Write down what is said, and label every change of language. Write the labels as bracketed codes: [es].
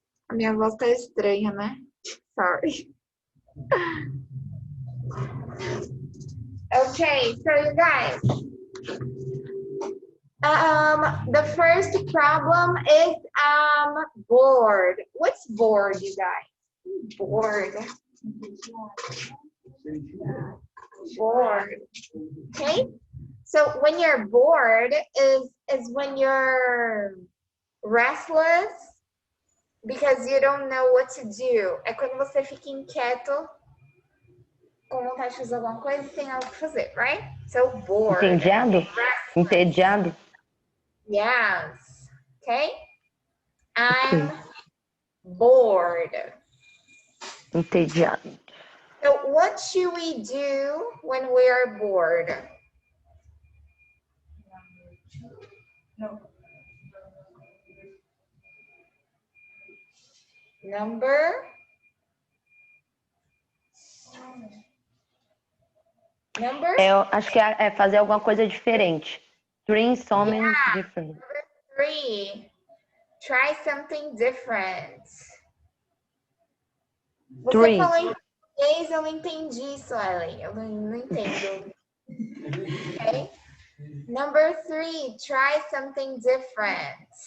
[pt] A minha voz tá estranha, né? [en] Sorry. Okay, so you guys, the first problem is bored. What's bored, you guys? Bored. Bored. Okay? So when you're bored is when you're restless because you don't know what to do. [pt] É quando você fica inquieto, com vontade de fazer alguma coisa e tem algo pra fazer, right? [en] So bored. [pt] Entediado? Entediado? [en] Yes. Okay? I'm bored. [pt] Entediado. [en] So what should we do when we are bored? Number? [pt] Eu acho que é fazer alguma coisa diferente. [en] Doing something different. Number 3. Try something different. [pt] Você falou em português, eu não entendi, Suelen. Eu não entendo. Okay? [en] Number 3, try something different.